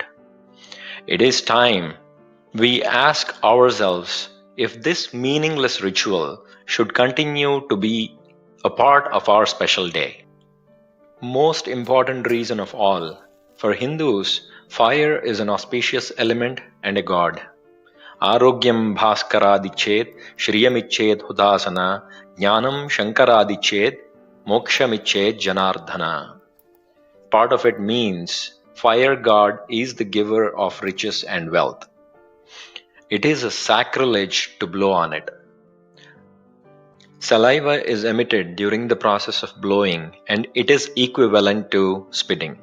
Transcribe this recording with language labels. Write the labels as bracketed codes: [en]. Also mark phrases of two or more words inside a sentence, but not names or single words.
[en] It is time we ask ourselves if this meaningless ritual should continue to be a part of our special day. Most important reason of all, for Hindus, fire is an auspicious element and a god. [sa] Arogyam bhaskaradicchet, shriyamichet hudasana, jnanam shankaradicchet, mokshamichet janardhana. [en] Part of it means fire god is the giver of riches and wealth. It is a sacrilege to blow on it. Saliva is emitted during the process of blowing, and it is equivalent to spitting.